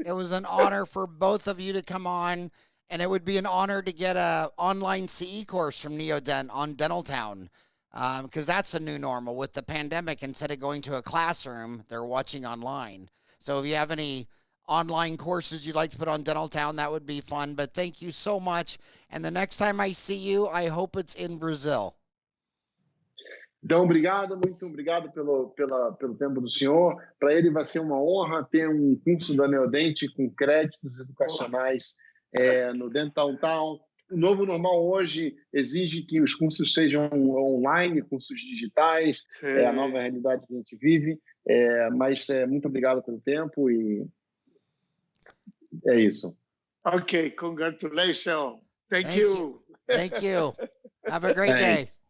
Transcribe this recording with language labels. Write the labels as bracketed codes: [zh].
[en] It was an honor for both of you to come on, and it would be an honor to get an online CE course from Neodent on Dentaltown, because that's a new normal with the pandemic. Instead of going to a classroom, they're watching online. So if you have any online courses you'd like to put on Dentaltown, that would be fun. But thank you so much. And the next time I see you, I hope it's in Brazil. [pt] Então, muito obrigado pelo tempo do senhor. Para ele vai ser uma honra ter um curso da Neodent com créditos educacionais no Dentaltown. O novo normal hoje exige que os cursos sejam online, cursos digitais, é a nova realidade que a gente vive. Mas muito obrigado pelo tempo e é isso. [en] Okay, congratulations. Thank you. Thank you. Have a great day.